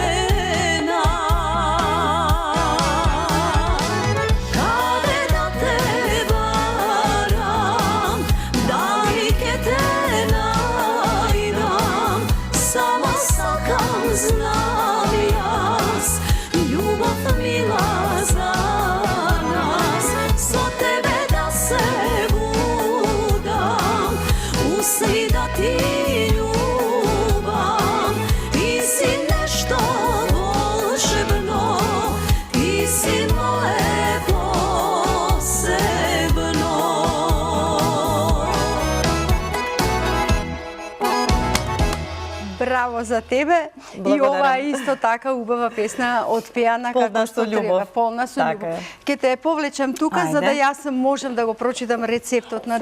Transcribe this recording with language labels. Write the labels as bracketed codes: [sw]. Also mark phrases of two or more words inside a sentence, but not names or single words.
[mk] Kade da te varam, da li ke te najdam, samo sakam znam jas, ljubav mila za nas, so tebe da se budam, usli da ti ljubam, ti si nešto volšebno, ti si moje posebno. Браво за тебе. И Благодарам. ова е исто така убава песна отпеана Полна како со што треба, љубов. полна со Така љубов. е. Ке те повлечам тука за да Ајде. јас можам да го прочитам рецептот на